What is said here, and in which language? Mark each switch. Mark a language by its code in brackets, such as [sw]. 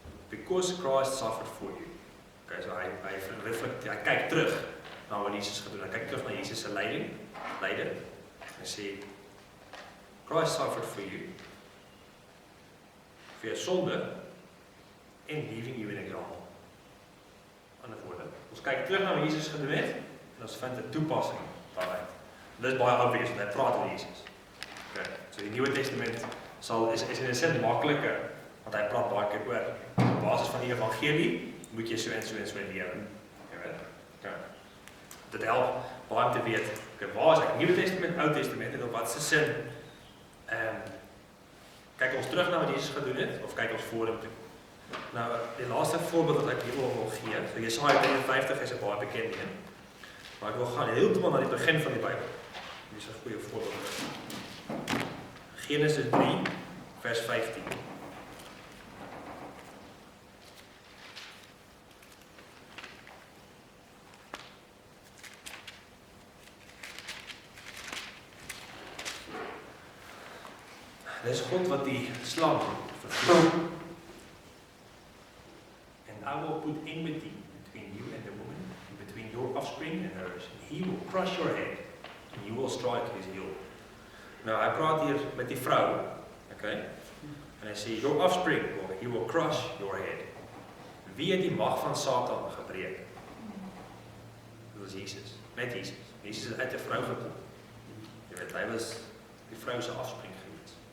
[en] Because Christ suffered for you. [af] Okay, so hy kyk terug na wat Jesus gedoen het. Hy kyk terug na Jesus se lyding. Hy sê, [en] Christ suffered for you. [af] Vir jou sonde [en] and leaving you an example. [af] Ander woorde, ons kyk terug na wat Jesus gedoen het en ons vind 'n toepassing daaruit. Dit is baie obvious, want hy praat oor Jesus. Okay, so die Nuwe Testament is in 'n sin makliker, want hy praat baie keer oor op basis van die evangelie moet jy so en so lewe. Jy weet. Okay. Dit help baie om te weet, okay, waar is ek? Nuwe Testament, Ou Testament, en op watse sin kyk ons terug na wat Jesus gedoen het of kyk ons vorentoe? Nou, die laaste voorbeeld wat ek hier wil gee, so Jesaja 53 is 'n baie bekende een. Maar ek wil gaan heeltemal na die begin van die Bybel. Dit is 'n goeie voorbeeld. Genesis 3 vers 15. Dit is God wat die slang vervloek. [en] And I will put enmity between you and the woman, and between your offspring and hers. And he will crush your head, and you will strike his heel. [af] Nou, hy praat hier met die vrou, okay? En hy sê, [en] your offspring, he will crush your head. [af] Wie het die mag van Satan gebreek? Dit was Jesus, net Jesus. Jesus het uit 'n vrou gekom. Jy weet, hy was die vrou se offspring gewees.